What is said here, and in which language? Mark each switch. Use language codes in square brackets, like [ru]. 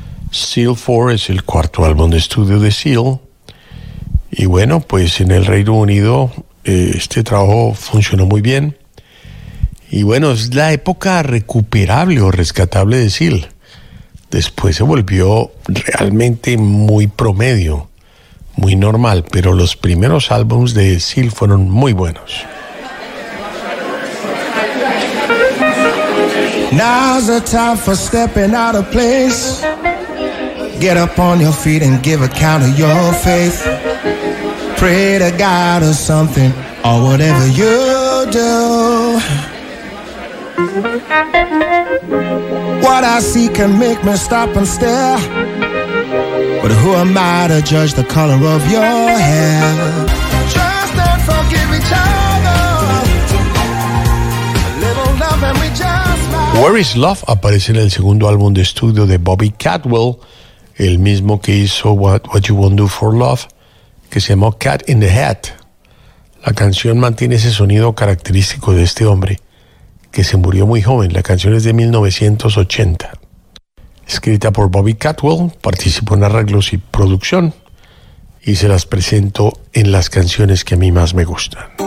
[es] Seal 4 es el cuarto álbum de estudio de Seal, y bueno, pues en el Reino Unido este trabajo funcionó muy bien, y bueno, es la época recuperable o rescatable de Seal. Después se volvió realmente muy promedio, muy normal, pero los primeros álbumes de Seal fueron muy buenos. [en] Now's the time for stepping out of place. Get up on your feet and give account of your faith. Pray to God or something, or whatever you do. What I see can make me stop and stare. But who am I to judge the color of your hair? Trust and forgive each other. A little love and we just might. [es] Where Is Love aparece en el segundo álbum de estudio de Bobby Caldwell, el mismo que hizo What You Won't Do For Love, que se llamó Cat in the Hat. La canción mantiene ese sonido característico de este hombre, que se murió muy joven. La canción es de 1980. Escrita por Bobby Caldwell, participó en arreglos y producción, y se las presento en las canciones que a mí más me gustan.